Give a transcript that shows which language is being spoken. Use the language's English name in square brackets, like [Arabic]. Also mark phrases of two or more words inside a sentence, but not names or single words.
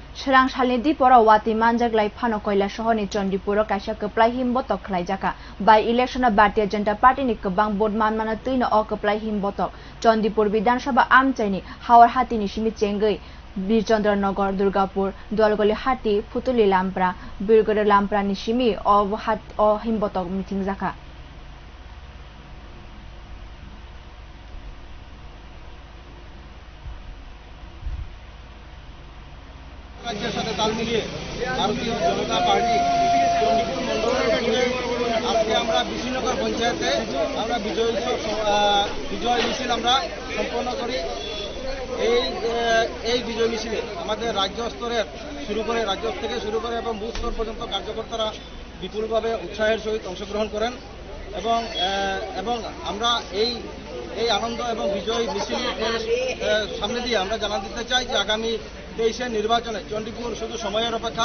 [Kok Borok] Swrang sal-ni diporo Watwi manjak phano Kailasahar-ni Chandi diporo kaisa kwplai himbotok khwlaijak [English] by election [Kok Borok] Bharatiya Janata Party ni kwbang vote manmana tuina o kwplai himbotok Chandipur Bidhan Sabha amchaini hawar hati ni simi chengei Birchandranagar Durgapur Dualgoli hati Futuli Lampra Birgore Lampra ni simi o himbotok mitingjaka [Bangla] রাজ্য সাথে তাল মিলিয়ে ভারতীয় জনতা পার্টি চণ্ডীপুর মণ্ডলের আজকে আমরা বিশ্বনগর পঞ্চায়েতে আমরা বিজয় মিছিল আমরা সম্পন্ন করি। এই বিজয় মিছিলে আমাদের রাজ্য স্তরের রাজ্য থেকে শুরু করে এবং বুথ স্তর পর্যন্ত কার্যকর্তারা বিপুলভাবে উৎসাহের সহিত অংশগ্রহণ করেন এবং আমরা এই আনন্দ এবং বিজয় মিছিলের সামনে দিয়ে আমরা জানান দিতে চাই যে আগামী 23 নির্বাচনে চণ্ডীপুর শুধু সময়ের অপেক্ষা।